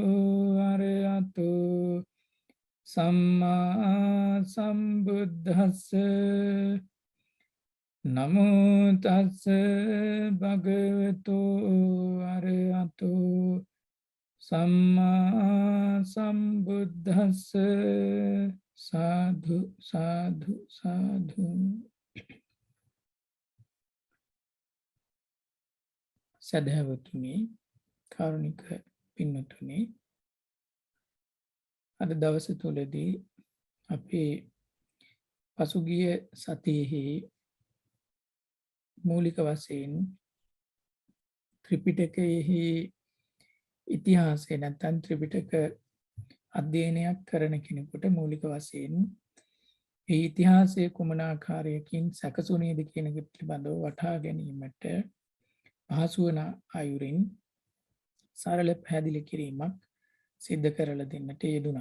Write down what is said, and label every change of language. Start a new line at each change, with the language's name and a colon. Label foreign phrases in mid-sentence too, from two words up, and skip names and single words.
Pali: අරහතෝ සම්මා සම්බුද්දස්ස නමෝ තස්ස භගවතු අරහතෝ සම්මා සම්බුද්දස්ස සාදු සාදු සාදු.
Sinhala: සදහවතුනි, කාරුණික පින්නතුනි, අද දවස තුලදී අපි පසුගිය සතියෙහි මූලික වශයෙන් ත්‍රිපිටකයෙහි ඉතිහාසය නැත්නම් ත්‍රිපිටක අධ්‍යයනයක් කරන කෙනෙකුට මූලික වශයෙන් ඒ ඉතිහාසයේ කුමන ආකාරයකින් සැකසුනේද කියන එක පිළිබඳව වටහා ගැනීමට පහසු වන අයුරින් සරල පැහැදිලි කිරීමක් සිද්ධ කරලා දෙන්නට යෙදුණා.